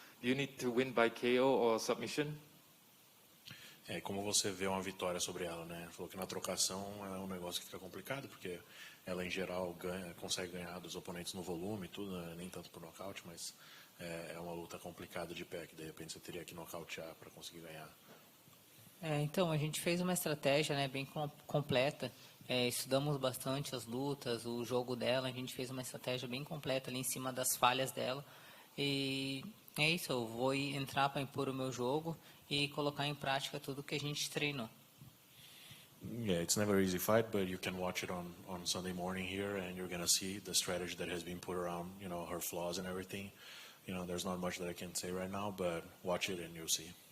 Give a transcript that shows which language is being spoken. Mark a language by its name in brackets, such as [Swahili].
[English] Do you need to win by KO or submission? [Portuguese] Como você vê uma vitória sobre ela, né? Falou que na trocação é um negócio que fica complicado, porque ela, em geral, consegue ganhar dos oponentes no volume e tudo, né? Nem tanto por nocaute, mas é uma luta complicada de pé, que de repente você teria que nocautear para conseguir ganhar. Então, a gente fez uma estratégia, né, bem completa. Estudamos bastante as lutas, o jogo dela, a gente fez uma estratégia bem completa ali em cima das falhas dela. E é isso, eu vou entrar para impor o meu jogo e colocar em prática tudo que a gente treinou. [English] Yeah, it's never an easy fight, but you can watch it on Sunday morning here, and you're going to see the strategy that has been put around, her flaws and everything. There's not much that I can say right now, but watch it and you'll see.